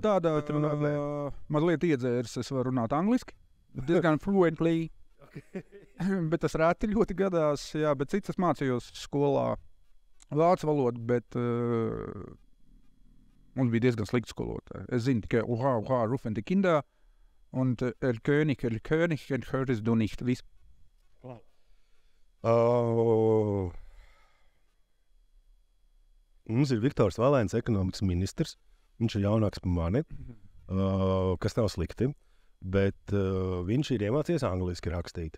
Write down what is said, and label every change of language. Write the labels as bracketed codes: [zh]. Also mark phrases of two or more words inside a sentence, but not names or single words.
[lv] Tādā mazliet iedzērs, es varu runāt angliski, diezgan fluently, bet tas rēti ļoti gadās, jā, bet cits es mācījos skolā vācu valodu, bet mums bija diezgan slikti skolotāji. Es zinu tikai [de] rufen die Kinder, un König, und hörtest du nicht, [lv] viss. Mums ir Viktors Valēns, ekonomikas ministrs. Viņš ir jaunāks par mani, kas nav slikti, bet viņš ir iemācījies angliski rakstīt.